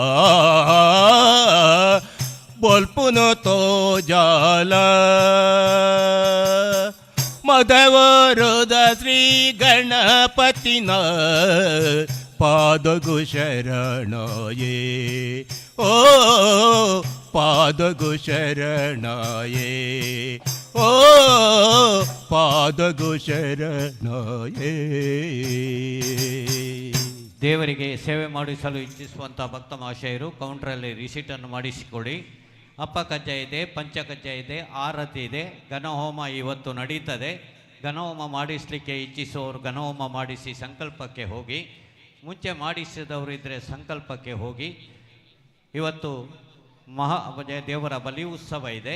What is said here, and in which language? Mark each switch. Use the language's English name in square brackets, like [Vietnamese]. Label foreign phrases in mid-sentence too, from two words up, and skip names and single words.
[Tulu] ಬೊಲ್ಪುನು ತೋಜಾಲ ಮದವರುದ ಶ್ರೀ ಗಣಪತಿನ ಪಾದಗು ಶರಣಾಯೇ ಓ ಪಾದಗು ಶರಣಾಯೇ ಓ ಪಾದಗು ಶರಣಾಯೇ [Kannada] ದೇವರಿಗೆ ಸೇವೆ ಮಾಡಿಸಲು ಇಚ್ಛಿಸುವಂಥ ಭಕ್ತ ಮಹಾಶಯರು ಕೌಂಟ್ರಲ್ಲಿ ರಿಸೀಟನ್ನು ಮಾಡಿಸಿಕೊಡಿ. ಅಪ್ಪ ಕಜ್ಜ ಇದೆ, ಪಂಚಕಜ್ಜ ಇದೆ, ಆರತಿ ಇದೆ. ಘನಹೋಮ ಇವತ್ತು ನಡೀತದೆ. ಘನಹೋಮ ಮಾಡಿಸಲಿಕ್ಕೆ ಇಚ್ಛಿಸುವವರು ಘನಹೋಮ ಮಾಡಿಸಿ ಸಂಕಲ್ಪಕ್ಕೆ ಹೋಗಿ. ಮುಂಚೆ ಮಾಡಿಸಿದವರಿದ್ದರೆ ಸಂಕಲ್ಪಕ್ಕೆ ಹೋಗಿ. ಇವತ್ತು ದೇವರ ಬಲಿ ಉತ್ಸವ ಇದೆ.